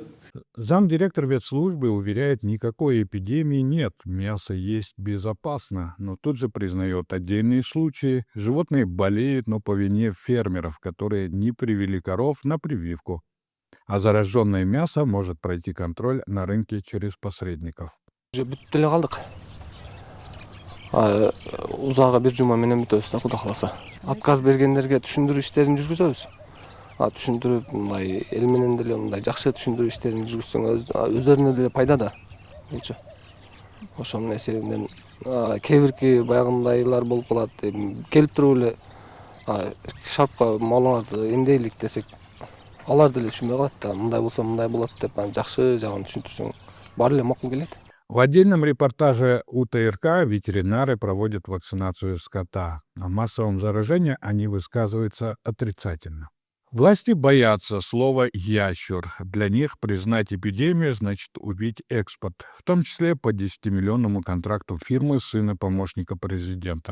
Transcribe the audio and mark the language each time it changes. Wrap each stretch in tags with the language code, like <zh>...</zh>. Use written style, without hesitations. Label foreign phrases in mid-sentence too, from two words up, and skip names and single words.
<ru>Замдиректор ветслужбы уверяет, никакой эпидемии нет, мясо есть безопасно, но тут же признает отдельные случаи. Животные болеют, но по вине фермеров, которые не привели коров на прививку. А зараженное мясо может пройти контроль на рынке через посредников.</ru> <ky>Узага бир жума менен бүтөбүз да, Кудай кааласа. Отказ бергендерге түшүндүрүү иштерин жүргүзөбүз. түшүндүрүп мындай эл менен деле мындай жакшы түшүндүрүү иштерин жүргүзсөң өздөрүнө деле пайда да болчу. Ошонун эсебинен кээ бирки баягындайлар болуп калат. Келип туруп эле шарпка малыңарды эмдейлик десек, алар деле түшүнбөй калат да. Мындай болсо мындай болот деп жакшы жагын түшүндүрсөң баары эле макул келет.</ky> <ru>В отдельном репортаже УТРК ветеринары проводят вакцинацию скота. О массовом заражении они высказываются отрицательно. Власти боятся слова «ящур». Для них признать эпидемию значит убить экспорт, в том числе по 10-миллионному контракту фирмы сына помощника президента.</ru>